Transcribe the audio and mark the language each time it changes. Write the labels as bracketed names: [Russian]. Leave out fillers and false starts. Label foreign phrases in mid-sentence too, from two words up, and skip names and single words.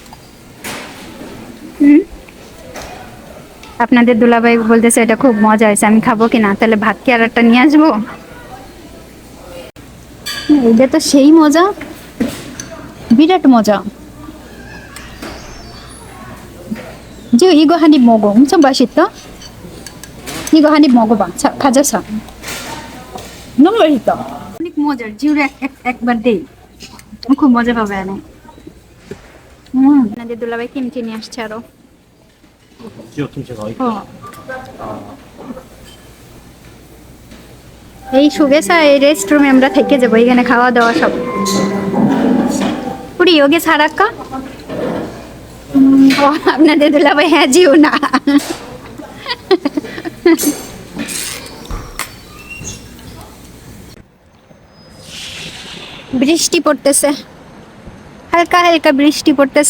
[Bangla] আপনাদের দুলাভাই বলতেছে এটা খুব মজা হয়েছে, আমি খাবো কিনা, তাহলে ভাত কি আর একটা নিয়ে আসবো? এটা তো সেই মজা, বিরাট মজা। [Korean] যে 이거 한 입 먹어. 엄청 맛있다. 이거 한 입 먹어봐. 자, 가져서. 너무 맛있다. [Bangla] অনেক মজার, জিউর একবার দেই, খুব মজা পাবে না। আপনাদের দুলাভাই কিমচি নিয়ে আসছে আরো। [Korean] 지오 김치가 어. [Bangla] এই সুগেসা এই রেস্টরুমে আমরা থেকে যাবো, এখানে খাওয়া দাওয়া সব। পুরি ওকে সারাক্কা আপনাদের দুলাভাই হ্যাঁ জিও না। বৃষ্টি পড়তেছে, হালকা হালকা বৃষ্টি পড়তেছে।